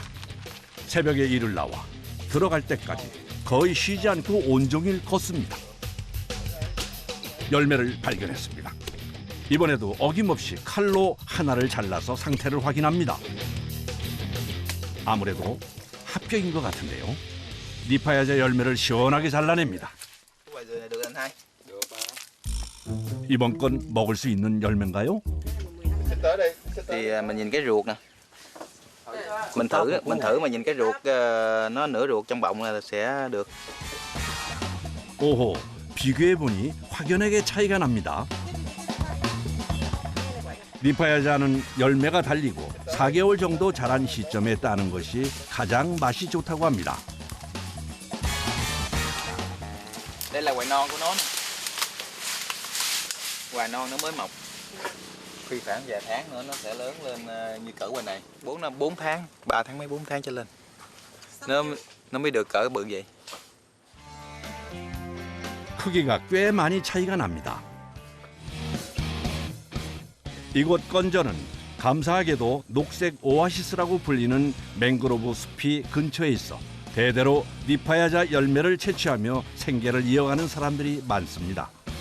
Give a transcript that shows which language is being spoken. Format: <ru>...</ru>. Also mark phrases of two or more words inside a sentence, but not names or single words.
<ko>새벽에 일을 나와 들어갈 때까지 거의 쉬지 않고 온종일 걷습니다. 열매를 발견했습니다. 이번에도 어김없이 칼로 하나를 잘라서 상태를 확인합니다. 아무래도 합격인 것 같은데요. 니파야자 열매를 시원하게 잘라냅니다.</ko> <vi>Quả dừa này được anh hai?</vi> <ko>이번 건 먹을 수 있는 열매인가요?</ko> <vi>Thì mình nhìn cái ruột nè. Mình thử mà nhìn cái ruột nó nửa ruột trong bọng là sẽ được.</vi> <ko>오호, 비교해보니 확연하게 차이가 납니다. 니파야자는 열매가 달리고 4개월 정도 자란 시점에 따는 것이 가장 맛이 좋다고 합니다.</ko> <vi>Đây là quả non của nó nè. Quả non nó mới mọc. Khi khoảng vài tháng nữa nó sẽ lớn lên như cỡ quả này. 4 tháng, 3 tháng mấy 4 tháng trở lên. Nó mới được cỡ bự vậy.</vi> <ko>크기가 꽤 많이 차이가 납니다. 이곳 건저는 감사하게도 녹색 오아시스라고 불리는 맹그로브 숲이 근처에 있어 대대로 니파야자 열매를 채취하며 생계를 이어가는 사람들이 많습니다.</ko>